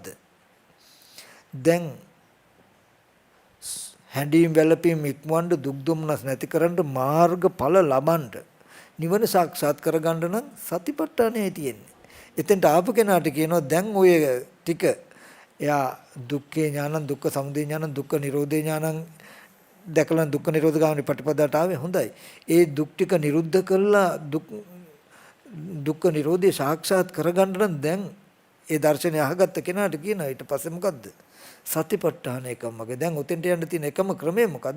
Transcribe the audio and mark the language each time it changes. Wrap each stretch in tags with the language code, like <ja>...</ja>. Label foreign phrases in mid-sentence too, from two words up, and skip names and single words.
<si>දැන් හැඬීම් වැළපීම් ඉක්මවන්න දුක් දුම්නස් නැති කරන්න මාර්ගඵල ලබන්න නිවන සාක්ෂාත් කරගන්න නම් සතිපට්ඨානයයි තියෙන්නේ. එතෙන්ට ආපු කෙනාට කියනවා දැන් ඔය ටික එයා</si> <pi>දුක්ඛේ ඥානං දුක්ඛ සමුදය ඥානං දුක්ඛ නිරෝධේ ඥානං</pi> <si>දැකලා</si> <pi>දුක්ඛ නිරෝධ ගාමිනී</pi> <si>ප්‍රතිපදාට ආවේ හොඳයි. ඒ දුක් ටික නිරුද්ධ කළා</si> <pi>දුක්ඛ නිරෝධේ</pi> <si>සාක්ෂාත් කරගන්න නම් දැන් ඒ දර්ශනය අහගත්ත කෙනාට කියනවා ඊට පස්සේ මොකද්ද? සතිපට්ඨාන එකමගේ. දැන් උතෙන්ට යන්න තියෙන එකම ක්‍රමය මොකද්ද?</si>